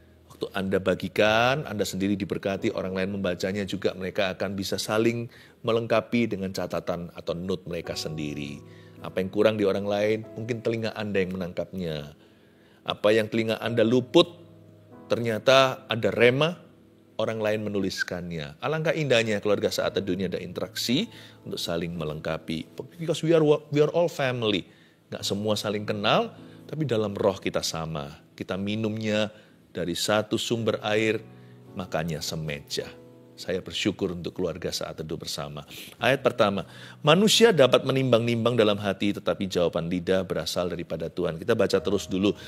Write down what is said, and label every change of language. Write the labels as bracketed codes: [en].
[id] Waktu Anda bagikan, Anda sendiri diberkati, orang lain membacanya juga, mereka akan bisa saling melengkapi dengan catatan atau note mereka sendiri. Apa yang kurang di orang lain, mungkin telinga Anda yang menangkapnya. Apa yang telinga Anda luput, ternyata ada rema, orang lain menuliskannya. Alangkah indahnya keluarga Saat Teduh ini ada interaksi untuk saling melengkapi. [en] Because we are all family. [id] Nggak semua saling kenal, tapi dalam roh kita sama. Kita minumnya dari satu sumber air, makanya semeja. Saya bersyukur untuk keluarga Saat Teduh bersama. Ayat pertama, manusia dapat menimbang-nimbang dalam hati, tetapi jawaban lidah berasal daripada Tuhan. Kita baca terus dulu.